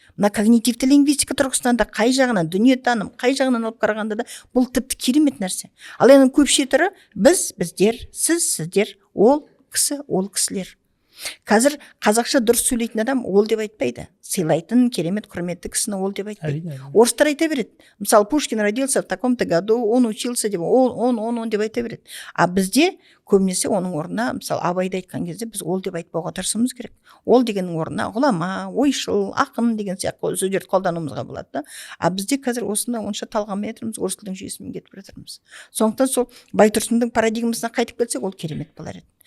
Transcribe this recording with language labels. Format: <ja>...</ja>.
<kk>Мына когнитивті лингвистика тұрғысынан да қай жағынан дүниетаным, қай жағынан алып қарағанда да бұл тіпті керемет нәрсе. Ал енді көпше түрі біз, біздер, сіз, сіздер, ол кісі, ол кісілер. Қазір қазақша дұрыс сөйлейтін адам ол деп айтпайды. Сыйлайтын керемет құрметті кісіні ол деп айтпайды. Орыстар айта береді.</kk> <ru>Мысалы, Пушкин родился в таком-то году, он учился деп, он</ru> <kk>деп айта береді. А бізде көбінесе оның орнына, мысалы, Абайды айтқан кезде біз ол деп айтпауға тырысуымыз керек. Ол дегеннің орнына ғұлама, ойшыл, ақын деген сияқты сөздерді қолдануымызға болады да. А бізде қазір осында онша талғамай жатырмыз, орыс тілдің жүйесімен кетіп жатырмыз. Сондықтан сол Байтұрсынның парадигмасына қайтып келсек, ол керемет болар еді.</kk>